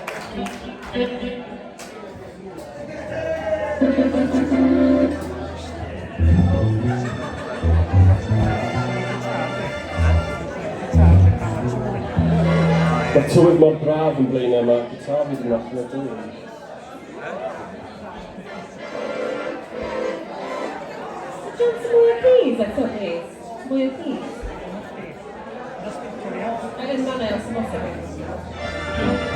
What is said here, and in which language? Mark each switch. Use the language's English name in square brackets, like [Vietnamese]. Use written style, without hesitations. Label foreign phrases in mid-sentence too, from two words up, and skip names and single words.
[Welsh] Mae tywydd mor braf yn blaenau, mae gitar fi ddim allan o dyn. [English] Just some more keys, I thought, please. More keys. [Welsh] Yn fan'na, os yn bosib.